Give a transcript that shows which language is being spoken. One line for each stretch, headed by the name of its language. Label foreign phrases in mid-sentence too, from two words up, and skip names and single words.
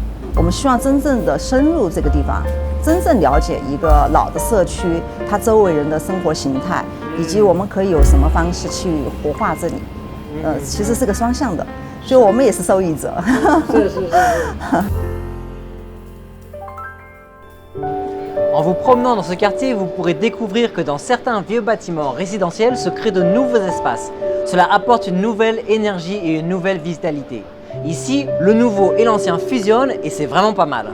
Chinese: 我们希望真正的深入这个地方，真正了解一个老的社区，它周围人的生活形态，以及我们可以有什么方式去活化这里。其实是个双向的，所以我们也是受益者。
French: 是。En vous promenant dans ce quartier, vous pourrez découvrir que dans certains vieux bâtiments résidentiels se créent de nouveaux espaces. Cela apporte une nouvelle énergie et une nouvelle vitalité. Ici, le nouveau et l'ancien fusionnent et c'est vraiment pas mal.